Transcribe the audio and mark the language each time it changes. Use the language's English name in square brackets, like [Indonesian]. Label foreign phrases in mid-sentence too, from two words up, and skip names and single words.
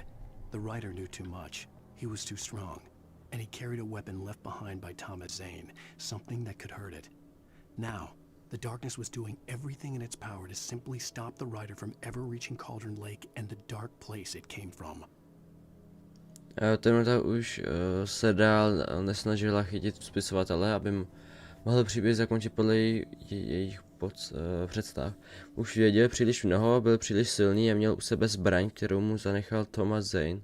[English] The writer knew too much. He was too strong. And he carried a weapon left behind by Thomas Zane, something that could hurt it. Now, the darkness was doing everything in its power to simply stop the writer from ever reaching Cauldron Lake and the dark place it came from. [Czech] Temnota už se dál nesnažila chytit spisovatele, aby mohl příběh zakončit podle jejich představ. Už věděl příliš mnoho, byl příliš silný a měl u sebe zbraň, kterou mu zanechal Thomas Zane.